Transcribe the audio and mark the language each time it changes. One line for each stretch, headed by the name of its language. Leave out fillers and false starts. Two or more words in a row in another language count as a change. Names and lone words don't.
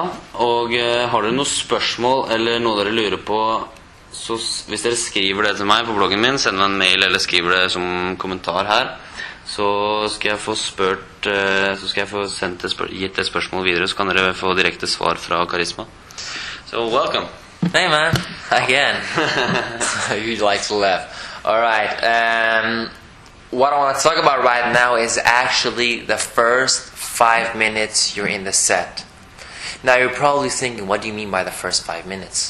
Norwegian: Og har dere noen spørsmål eller noe dere lurer på, så hvis dere skriver det til meg på bloggen min, send meg en mail eller skriver det som kommentar her, så skal jeg få gitt det spørsmål videre, så kan dere få direkte svar fra Karisma.
English: So, welcome. Hey man, again. You'd like to laugh. Alright, what I want to talk about right now is actually the first 5 minutes you're in the set. Now you're probably thinking, what do you mean by the first 5 minutes?